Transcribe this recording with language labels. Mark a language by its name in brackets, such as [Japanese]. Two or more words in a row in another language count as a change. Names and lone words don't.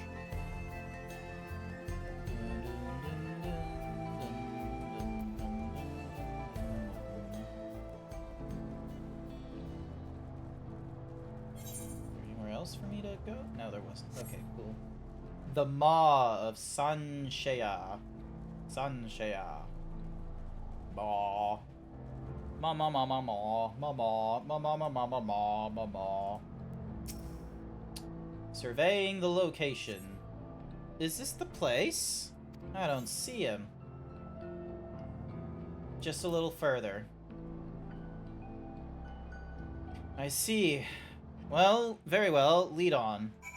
[English] Anywhere else for me to go? No, there wasn't. Okay, cool. The Maw of Sanshaya. Sanshaya. Maw. Ma ma ma ma ma ma ma ma ma ma ma ma ma ma ma. Surveying the location. Is this the place? I don't see him. Just a little further. I see. Well, very well. Lead on.